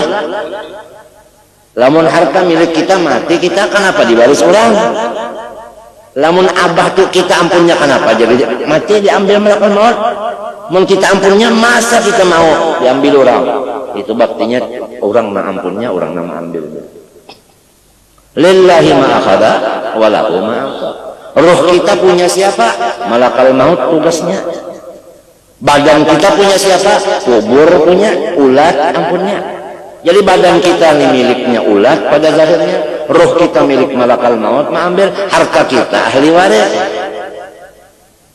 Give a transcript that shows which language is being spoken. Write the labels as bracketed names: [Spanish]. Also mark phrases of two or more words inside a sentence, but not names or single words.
[Banjar] Lamun harta milik kita mati, kita kenapa diwaris orang? Lamun abah tuh kita ampunnya kenapa jadi mati diambil malakul maut? Mun kita ampunnya masa kita mau diambil orang? Itu baktinya orang na ampunnya, orang nama ambil. [Arabic] لله ما أخذ وله ما أعطى. [Banjar] Roh kita punya siapa? Malakal maut tugasnya. Badan kita punya siapa? Kubur punya, ulat ampunnya. Jadi badan kita ini miliknya ulat pada zahirnya. Roh kita milik malakal maut mengambil. Harta kita ahli waris.